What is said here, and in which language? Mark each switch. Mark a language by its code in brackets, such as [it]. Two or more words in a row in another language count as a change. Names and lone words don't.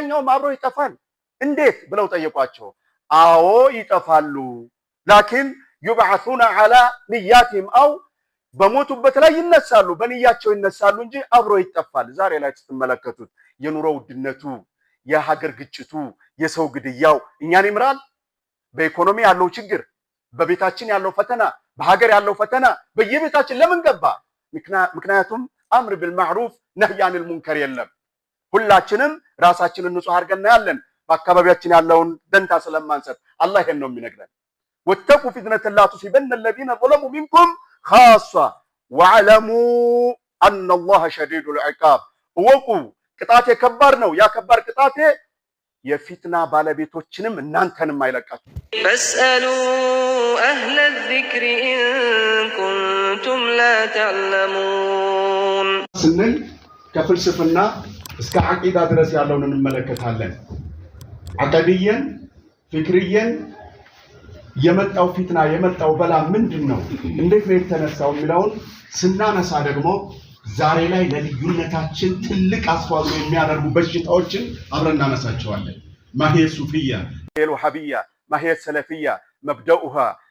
[am] ያኛውም አብሮ ይጠፋል እንዴት ብለው ጠየቋቸው አዎ ይጠፋሉ ላኪን [ar] يبعثون على نياتهم [am] أو በሞቱበት ላይ ይነሳሉ በንያቸው ይነሳሉ እንጂ አብሮ ይጠፋል ዛሬ ላይ ተመለከቱት የኑሮ ውድነቱ የሀገር ግጭቱ የሰው ግድያው እኛን ይምራል በኢኮኖሚ ያለው ችግር በቤታችን ያለው ፈተና በሀገር ያለው ፈተና በየቤታችን ለምን ገባ ምክንያቱም [ar] أمر بالمعروف نهي عن المنكر [am] የለም ሁላችንም ራሳችንን ንጹህ አድርገን ያለን በአካባቢያችን ያለውን ደንታ ስለማንሰጥ አላህ ይሄን ነው የሚነግረን [ar] واتقوا فتنة لا تصيبن الذين ظلموا منكم خاصة واعلموا أن الله شديد العقاب [am] وقوا ቅጣቴ ከባድ ነው ያ ከባድ ቅጣቴ የፊትና ባለቤቶችንም እናንተንም አይለቃችሁ [ar] فاسألوا أهل الذكر إن كنتم لا تعلمون [am] ስንል ከፍልስፍና እስከ አቂዳ ድረስ ያለውን እንመለከታለን [ar] عقديًا فكريًا [am] የመጣው ፊትና የመጣው በላ ምንድነው እንዴት ነው የተነሳው የሚለውን ስናነሳ ደግሞ ዛሬ ላይ ለልዩነታችን ትልቅ አስተዋጽኦ የሚያደርጉ በሽታዎችን አብረን እናነሳቸዋለን [ar] ماهي الصوفية الوهابية ماهي السلفية مبدؤها